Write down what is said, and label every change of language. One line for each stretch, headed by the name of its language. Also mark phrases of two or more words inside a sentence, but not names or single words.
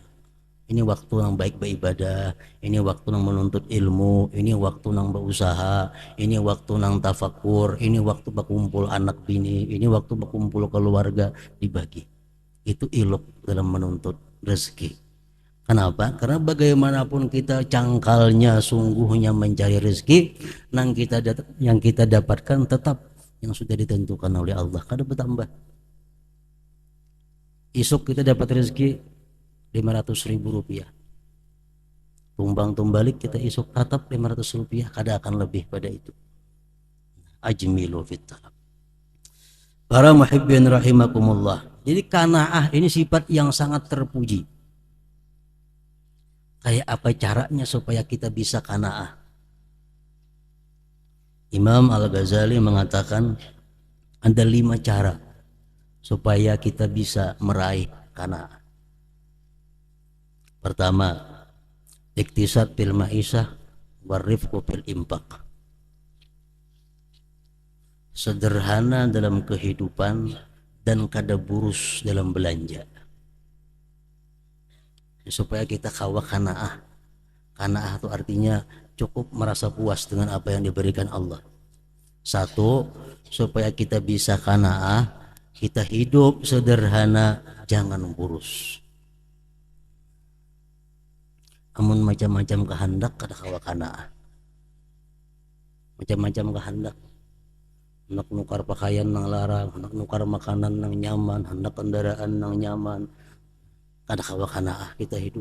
Indonesian: Ini waktu yang baik beribadah, ini waktu yang menuntut ilmu, ini waktu yang berusaha, ini waktu yang tafakur, ini waktu berkumpul anak bini, ini waktu berkumpul keluarga, dibagi. Itu ilok dalam menuntut rezeki. Kenapa? Karena bagaimanapun kita cangkalnya, sungguhnya mencari rezeki, yang kita dapatkan tetap yang sudah ditentukan oleh Allah. Kada bertambah. Isuk kita dapat rezeki 500.000 rupiah. Tumbang tumbalik kita isuk tatap 500 rupiah, kada akan lebih pada itu.
Arabic: Ajmilu fit talab. Para muhibbin rahimakumullah.
Indonesian: Jadi qanaah ini sifat yang sangat terpuji. Kayak apa caranya supaya kita bisa qanaah? Imam Al-Ghazali mengatakan ada 5 cara supaya kita bisa meraih qanaah. Pertama,
Arabic: iktisad fil ma'isah warifqu fil infaq.
Indonesian: Sederhana dalam kehidupan dan
Banjar: kada burus
Indonesian: dalam belanja. Supaya kita kawa qanaah. Qanaah itu artinya cukup merasa puas dengan apa yang diberikan Allah. Satu, supaya kita bisa qanaah, kita hidup sederhana, jangan burus.
Banjar: Amun macam-macam kehendak kada kawa qanaah.
Indonesian: Macam-macam kehendak.
Banjar: Hendak nukar pakaian nang larang, hendak nukar makanan nang nyaman, hendak kendaraan nang nyaman, kada kawa qanaah kita hidup.